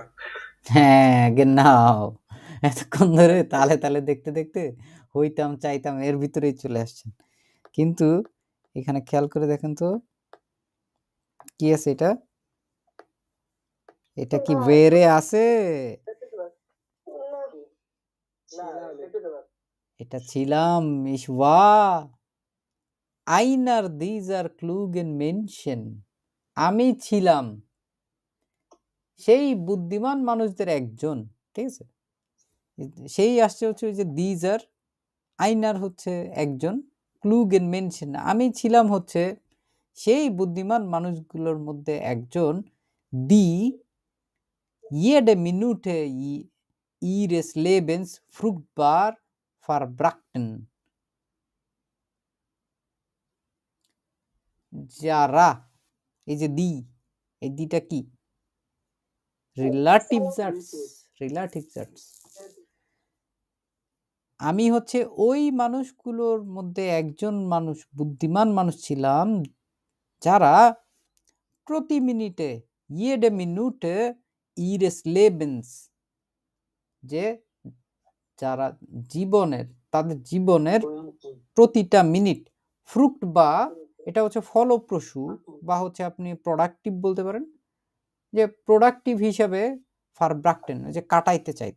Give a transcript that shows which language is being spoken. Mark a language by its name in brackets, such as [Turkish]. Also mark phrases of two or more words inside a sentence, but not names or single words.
[Bangla] হ্যাঁ, genau, এতক্ষণ ধরে তালে তালে দেখতে দেখতে হইতাম চাইতাম এর ভিতরেই চলে আসছেন, কিন্তু এখানে খেয়াল করে দেখেন তো কি আছে এটা। এটা কি বেরে আছে? এটা ছিলাম। [German] ich war einer dieser klugen Menschen, [Bangla] আমি ছিলাম সেই বুদ্ধিমান মানুষদের একজন, ঠিক আছে। সেই আসছে হচ্ছে ওই যে [German] dieser, einer [Bangla] হচ্ছে একজন, [German] klugen Menschen [Bangla] আমি ছিলাম হচ্ছে সেই বুদ্ধিমান মানুষগুলোর মধ্যে একজন। [German] দি jede Minute ihres Lebens fruchtbar verbrachten, [Bangla] যারা, এই যে দি, এই দিটা কি? [German] Relativ Satz, Relativ Satz. [Bangla] আমি হচ্ছে ওই মানুষগুলোর মধ্যে একজন মানুষ, বুদ্ধিমান মানুষ ছিলাম, যারা প্রতি মিনিটে [German] jede Minute ihres Lebens, [Bangla] যে যারা জীবনের, তাদের জীবনের প্রতিটা মিনিট, ফ্রুক্ট বা এটা হচ্ছে ফলপ্রসূ, বা হচ্ছে আপনি প্রোডাক্টিভ বলতে পারেন, যে প্রোডাক্টিভ হিসাবে ফারব্রাকটেন, যে কাটাইতে চাইতাম।